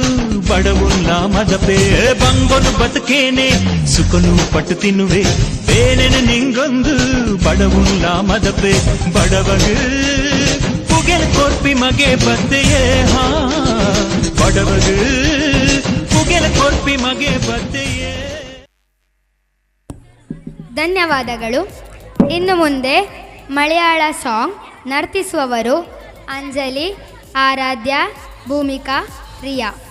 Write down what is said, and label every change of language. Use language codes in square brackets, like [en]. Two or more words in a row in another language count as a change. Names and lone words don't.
[tcy] ಬಡವುಲ್ಲ ಮದಪೆ ಬಂಗನು ಬದುಕೇನೆ ಸುಖನು ಪಟ್ಟು ತಿನ್ನುವೆ ಬೇನೆನೆ ನಿಂಗೊಂದು ಬಡವುಲ್ಲ ಮದಪೆ ಬಡವಗೆ ಪುಗೆಲ್ ಕೊರ್ಪಿ ಮಗೆ ಬದ್ದೆಯೇ ಹಾ ಬಡವಗೆ ಪುಗೆಲ್ ಕೊರ್ಪಿ ಮಗೆ ಬದ್ದೆಯೇ. [kn] ಧನ್ಯವಾದಗಳು. ಇನ್ನು ಮುಂದೆ ಮಲಯಾಳ ಸಾಂಗ್ ನರ್ತಿಸುವವರು ಅಂಜಲಿ, ಆರಾಧ್ಯ, ಭೂಮಿಕಾ, ರಿಯಾ.